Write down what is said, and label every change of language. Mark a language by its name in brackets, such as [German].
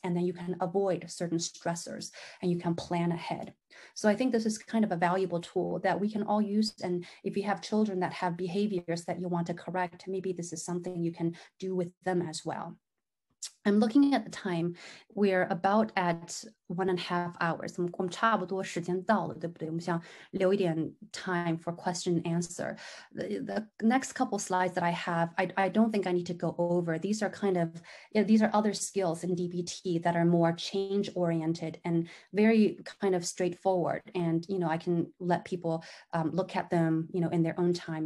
[English] And then you can avoid certain stressors and you can plan ahead. So I think this is kind of a valuable tool that we can all use. And if you have children that have behaviors that you want to correct, maybe this is something you can do with them as well. I'm looking at the time. We're about at 1.5 hours. [Chinese] 我们差不多时间到了，对不对？我们想留一点 [English] time for question and answer. The next couple slides that I have, I don't think I need to go over. These are kind of, these are other skills in DBT that are more change oriented and very kind of straightforward. And, you know, I can let people look at them, you know, in their own time.